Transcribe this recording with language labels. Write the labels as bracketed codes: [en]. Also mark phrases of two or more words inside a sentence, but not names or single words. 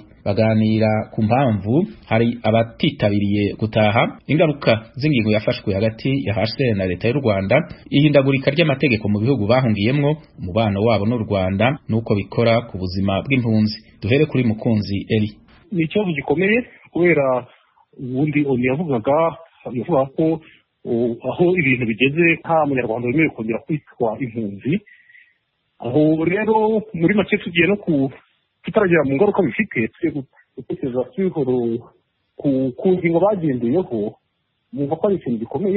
[rw] Baganira ku mpamvu hari abatitabiriye gutaha, ingaruka z'ingingo yafashwe hagati ya HCR na leta y'u Rwanda, ihindagurika ry'amategeko mu bihugu bahungiyemwo, umubano wabo n'u Rwanda nuko bikora ku buzima bw'impunzi. Duhere kuri Mukunzi Eli. Ni ikibazo gikomeye kubera ubundi yavuga ko aho ibintu bigeze nta munyarwanda wemerewe kongera kwitwa impunzi. Aho rero muri make tugiye no tutaragera mu ngaruka bifite, tugiye gutekereza ku ngingo bagendeyeho, mwumva ko ari ikintu gikomeye.